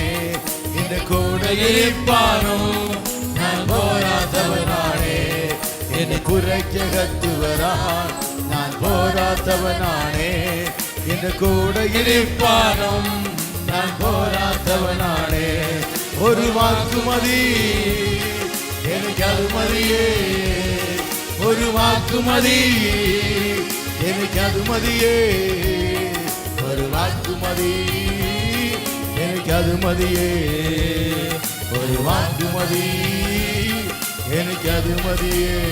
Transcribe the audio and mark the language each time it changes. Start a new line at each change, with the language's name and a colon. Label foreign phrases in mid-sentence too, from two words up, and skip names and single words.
Malayalam: എന്റെ കൂടെ ഇരിപ്പാനോ ഞാൻ പോരാത്തവനാണേ. എന്റെ പുരയ്ക്കകത്ത് വരാൻ ഞാൻ പോരാത്തവനാണേ. എന്റെ കൂടെ ഇരിപ്പാനും ഞാൻ പോരാത്തവനാണേ. ഒരു വാക്ക് മതി,
Tamil: எனக்கு அது மதியே, ஒரு வாக்கு மதி, எனக்கு அது மதியே, ஒரு வாக்கு மதி, எனக்கு அது மதியே, ஒரு வாக்கு மதி, எனக்கு அது மதியே.